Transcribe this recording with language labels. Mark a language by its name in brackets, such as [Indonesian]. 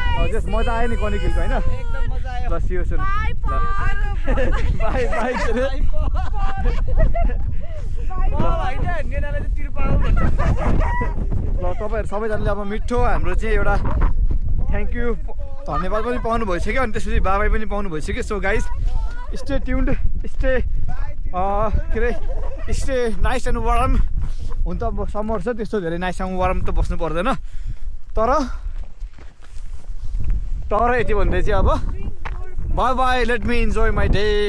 [Nepali] Just मजा आयो नि कोनिक हिलको होइन। ल [English] see you soon bye bye [Nepali] ल। तपाईँहरू सबैजनाले अब मिठो हाम्रो चाहिँ एउटा थ्याङ्क यू धन्यवाद पनि पाउनु भइसक्यो, अनि त्यसपछि बाबाई पनि पाउनु भइसक्यो। [English] So guys stay tuned, stay के अरे stay nice and warm. [Nepali] हुन त अब समर छ, त्यस्तो धेरै नाइससँग वार्म त बस्नु पर्दैन, तर यति भन्दै चाहिँ अब by by, [English] Let me enjoy my day.